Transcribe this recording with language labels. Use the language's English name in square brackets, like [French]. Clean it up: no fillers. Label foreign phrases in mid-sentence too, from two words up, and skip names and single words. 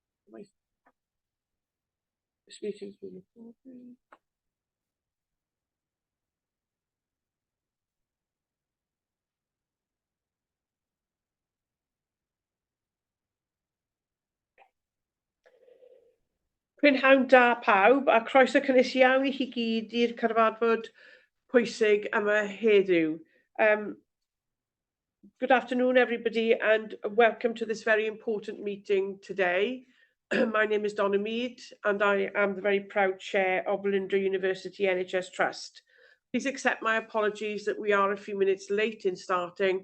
[English] This meeting's been recorded. [Welsh] Prynhawn da pawb, a croeso cynnes iawn i chi gyd i'r cyfarfod pwysig yma heddiw. [English] Good afternoon, everybody, and welcome to this very important meeting today. My name is Donna Mead, and I am the very proud chair of Velindre University NHS Trust. Please accept my apologies that we are a few minutes late in starting.